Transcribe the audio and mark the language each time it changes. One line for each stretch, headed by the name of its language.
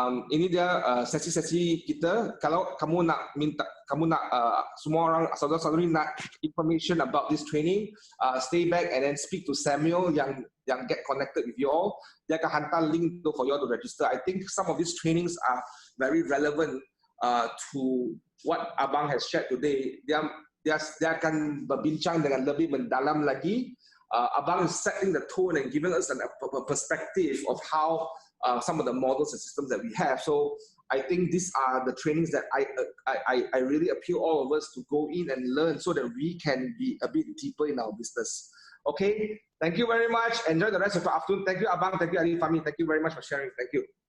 Malay: Ini dia sesi-sesi kita. Kalau kamu nak semua orang saudara-saudari nak
English: information about this training, stay back and then speak to Samuel
Malay: yang
English: get connected with you all.
Malay: Dia akan hantar link
English: for you all to register. I think some of these trainings are very relevant to what Abang has shared today.
Malay: Dia akan berbincang dengan lebih mendalam lagi.
English: Abang is setting the tone and giving us a perspective of how some of the models and systems that we have. So I think these are the trainings that I really appeal all of us to go in and learn so that we can be a bit deeper in our business. Okay, thank you very much. Enjoy the rest of the afternoon. Thank you, Abang. Thank you, Ali Fahmi. Thank you very much for sharing. Thank you.